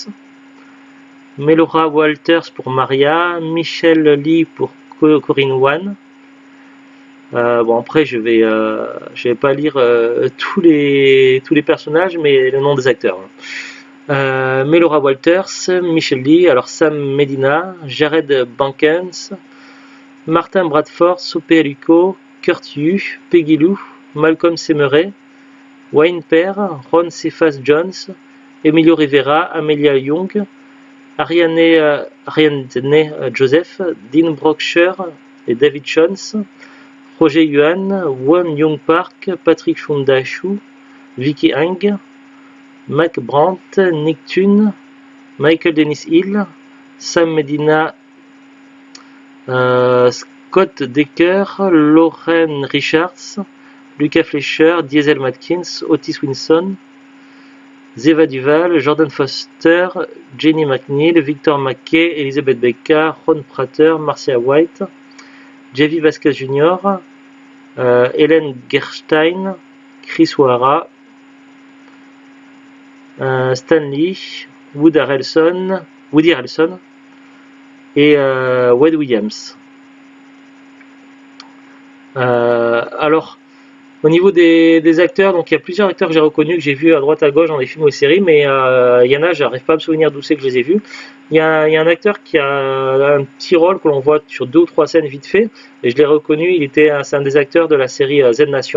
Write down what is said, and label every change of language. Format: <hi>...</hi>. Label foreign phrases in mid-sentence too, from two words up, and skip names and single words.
<fr>Melora Walters pour Maria. Michelle Lee pour Corinne Wan. Bon, après, je vais pas lire tous les personnages, mais le nom des acteurs. Melora Walters, Michelle Lee, alors Sam Medina, Jared Bankens, Martin Bradford, Sope Aluko, Kurt Yu, Peggy Lou, Malcolm Semeray, Wayne Pear, Ron Cephas Jones, Emilio Rivera, Amelia Young, Ariane Joseph, Dean Brockshire et David Jones, Roger Yuan, Won Young Park, Patrick Chundashu, Vicky Hang, Mac Brandt, Nick Thune, Michael Dennis Hill, Sam Medina, Scott Decker, Lauren Richards, Lucas Fleischer, Diesel Matkins, Otis Winson, Zeva Duval, Jordan Foster, Jenny McNeil, Victor McKay, Elizabeth Becca, Ron Prater, Marcia White, Javi Vasquez Jr., Helen Gerstein, Chris O'Hara, Stan Lee, Woody Harrelson et Wade Williams. Alors, au niveau des acteurs, donc il y a plusieurs acteurs que j'ai reconnus, que j'ai vus à droite à gauche dans des films ou des séries, mais il y en a, j'arrive pas à me souvenir d'où c'est que je les ai vus. Il y a un acteur qui a un petit rôle que l'on voit sur 2 ou 3 scènes vite fait, et je l'ai reconnu, c'est un des acteurs de la série Z Nation.</fr>